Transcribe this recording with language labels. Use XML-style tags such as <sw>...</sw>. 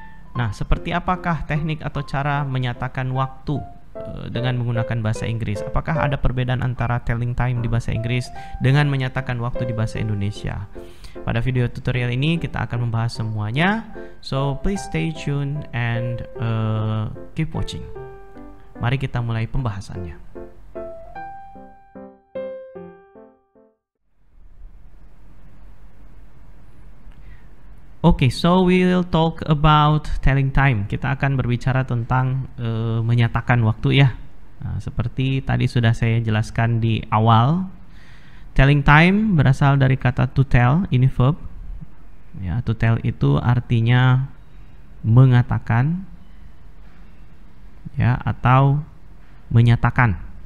<id>Nah, seperti apakah teknik atau cara menyatakan waktu dengan menggunakan bahasa Inggris? Apakah ada perbedaan antara telling time di bahasa Inggris dengan menyatakan waktu di bahasa Indonesia? Pada video tutorial ini kita akan membahas semuanya.</id> <en>So, please stay tuned and keep watching.</en> <id>Mari kita mulai pembahasannya.</id> <en>Oke, so we'll talk about telling time.</en> <id>Kita akan berbicara tentang menyatakan waktu ya. Nah, seperti tadi sudah saya jelaskan di awal, telling time berasal dari kata to tell, ini verb. Ya, to tell itu artinya mengatakan, ya, atau menyatakan.</id>